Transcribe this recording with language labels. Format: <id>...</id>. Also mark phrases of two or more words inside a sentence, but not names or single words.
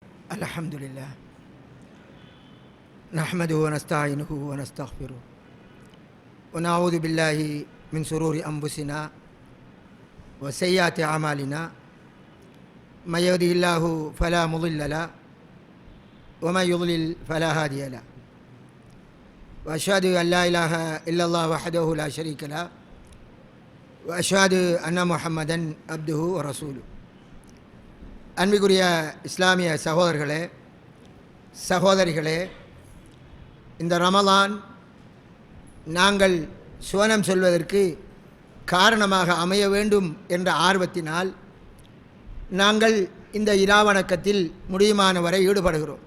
<ar>الحمدلله نحمده ونستعينه ونستغفره ونعوذ بالله من شرور أنفسنا وسيئات أعمالنا من يهده الله فلا مضل له ومن يضلل فلا هادي له وأشهد أن لا إله إلا الله وحده لا شريك له وأشهد أن محمدا عبده ورسوله.</ar> <ta>அன்பிற்குரிய இஸ்லாமிய சகோதரர்களே சகோதரிகளே, இந்த ரமலான் நாங்கள் சுவனம் செல்வதற்கு காரணமாக அமைய வேண்டும் என்ற ஆர்வத்தினால் நாங்கள் இந்த இராவணக்கத்தில் முடியுமான வரை ஈடுபடுகிறோம்.</ta>